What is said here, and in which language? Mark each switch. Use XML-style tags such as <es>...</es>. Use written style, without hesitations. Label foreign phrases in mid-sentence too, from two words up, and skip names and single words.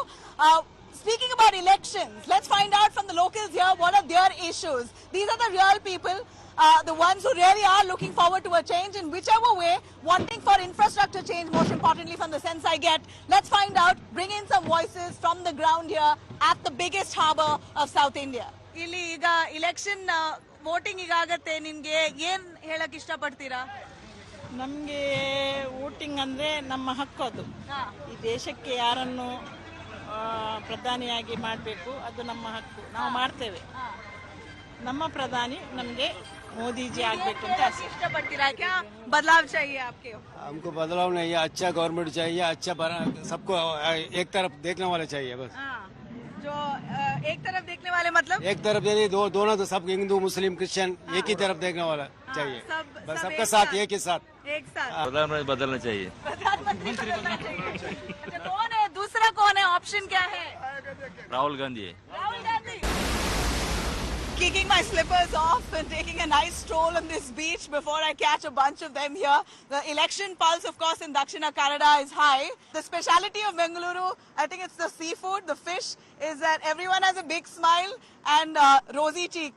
<en>Speaking about elections, let's find out from the locals here what are their issues. These are the real people, the ones who really are looking forward to a change in whichever way, wanting for infrastructure change, most importantly from the sense I get. Let's find out, bring in some voices from the ground here at the biggest harbour of South India.</en> <kn>ಇಲ್ಲಿ ಈಗ</kn> <en>election voting</en> <kn>ಈಗ ಆಗತ್ತೆ, ನಿಮಗೆ ಏನ್ ಹೇಳಕ್ ಇಷ್ಟಪಡ್ತೀರಾ? ನಮಗೆ ವೋಟಿಂಗ್ ಅಂದ್ರೆ ನಮ್ಮ ಹಕ್ಕು. ಅದು ಈ ದೇಶಕ್ಕೆ ಯಾರನ್ನು ಪ್ರಧಾನಿಯಾಗಿ ಮಾಡಬೇಕು, ಅದು ನಮ್ಮ ಹಕ್ಕು, ನಾವು ಮಾಡ್ತೇವೆ. ನಮ್ಮ ಪ್ರಧಾನಿ ನಮಗೆ ಮೋದಿಜಿ ಆಗಬೇಕು ಅಂತ</kn> <hi>ಇಷ್ಟಪಡ್ತೀರಾ? क्या बदलाव चाहिए आपके? हमको बदलाव नहीं है, अच्छा गवर्नमेंट चाहिए, अच्छा सबको एक तरफ देखने वाले चाहिए बस। जो एक तरफ देखने वाले मतलब एक तरफ दोनों तो सब हिंदू मुस्लिम क्रिश्चियन एक ही तरफ देखने वाला चाहिए, बस सबका साथ एक ही साथ। प्रधानमंत्री बदलना चाहिए। प्रधानमंत्री बदलना चाहिए। अच्छा, कौन है दूसरा? कौन है? ऑप्शन क्या है? राहुल गांधी है। राहुल गांधी।</hi> <en>Kicking my slippers off and taking a nice stroll on this beach before I catch a bunch of them here. The election pulse, of course, in Dakshina Kannada is high. The speciality of Bengaluru, I think it's the seafood, the fish, is that everyone has a big smile and rosy cheeks.</en>